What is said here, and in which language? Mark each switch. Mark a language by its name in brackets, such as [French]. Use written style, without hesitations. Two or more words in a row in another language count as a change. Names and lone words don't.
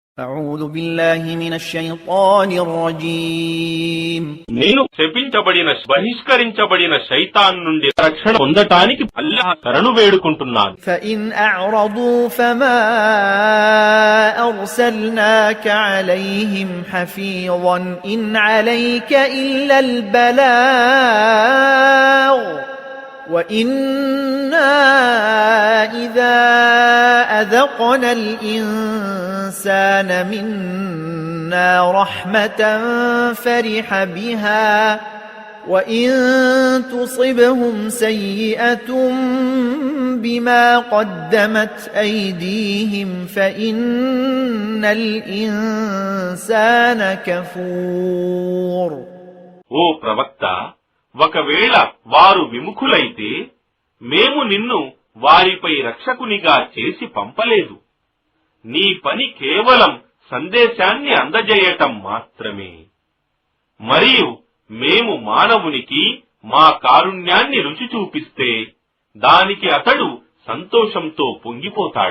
[Arabic] أعوذ بالله من الشيطان الرجيم [Telugu] నేను శపించబడిన బహిష్కరించబడిన శైతాన్ నుండి రక్షణ పొందటానికి అల్లాహ్ శరణు వేడుకుంటున్నాను. [Arabic] فإن أعرضوا فما أرسلناك عليهم حفيظا إن عليك إلا البلاغ وإنا إذا أذقنا الإنسان منا رحمة فرح بها وإن تصبهم سيئة بما قدمت أيديهم فإن الإنسان كفور. [Telugu] ఓ ప్రవక్త, ఒకవేళ వారు విముఖులైతే మేము నిన్ను వారిపై రక్షకునిగా చేసి పంపలేదు. నీ పని కేవలం సందేశాన్ని అందజేయటం మాత్రమే. మరియు మేము మానవునికి మా కారుణ్యాన్ని రుచి చూపిస్తే దానికి అతడు సంతోషంతో పొంగిపోతాడు.